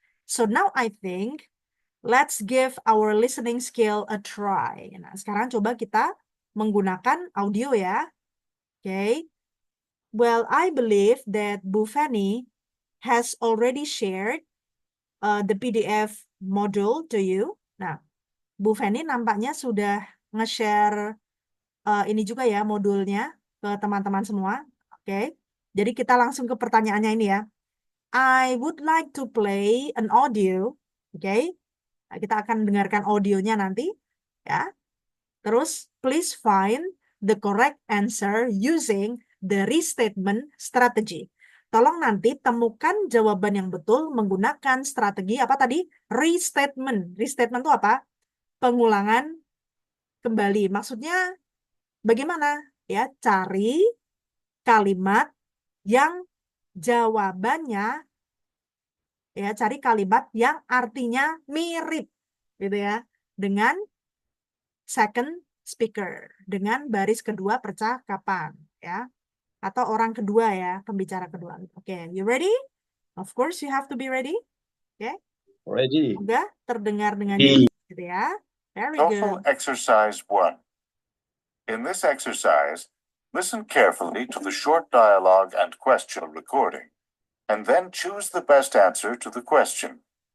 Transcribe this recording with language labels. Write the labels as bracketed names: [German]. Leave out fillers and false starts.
[English] So now I think let's give our listening skill a try. [Indonesian] Nah, sekarang coba kita menggunakan audio ya. Oke. [English] Well, I believe that Bu Fanny has already shared the PDF module to you. [Indonesian] Nah, Bu Fanny nampaknya sudah nge-share ini juga ya modulnya ke teman-teman semua. Oke. Jadi kita langsung ke pertanyaannya ini ya. [English] I would like to play an audio. [Indonesian] Oke. Nah, kita akan dengarkan audionya nanti ya. [English] Terus please find the correct answer using the restatement strategy. [Indonesian] Tolong nanti temukan jawaban yang betul menggunakan strategi apa tadi? Restatement. Restatement itu apa? Pengulangan kembali. Maksudnya bagaimana? Ya, cari kalimat yang jawabannya ya, cari kalimat yang artinya mirip gitu ya dengan second speaker, dengan baris kedua percakapan ya atau orang kedua ya, pembicara kedua. [English] Oke, you ready? Of course you have to be ready. [Indonesian] Oke. [English] Ready. [Indonesian] Udah terdengar dengan D. jelas gitu ya. Very TOEFL [English] good. Exercise 1. In this exercise, listen carefully to the short dialogue and question recording, and then choose the best answer to the question.